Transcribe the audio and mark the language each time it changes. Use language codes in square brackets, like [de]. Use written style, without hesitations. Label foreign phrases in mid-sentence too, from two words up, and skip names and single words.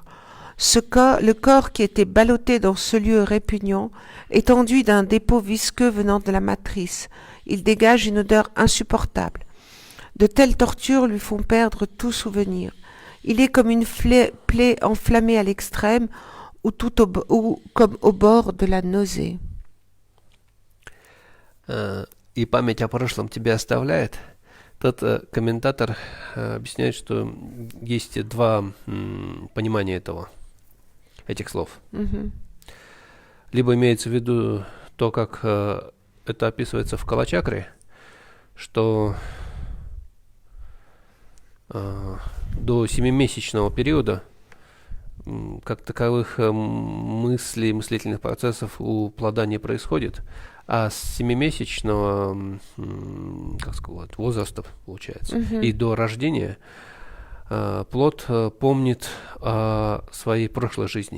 [fr] Le corps qui était ballotté dans ce lieu répugnant est enduit d'un dépôt visqueux venant de la matrice. Il dégage une odeur insupportable. De telles tortures lui font perdre tout souvenir. Il est comme une plaie enflammée à l'extrême ou comme au bord de la nausée. [ru] И память о прошлом тебя оставляет. Тот комментатор объясняет, что есть два понимания этих слов. Mm-hmm. Либо имеется в виду то, как это описывается в Калачакре, что до 7-месячного периода как таковых мыслей, мыслительных процессов у плода не происходит, а с 7-месячного, как сказать, возраста, получается, и до рождения плод помнит о своей прошлой жизни.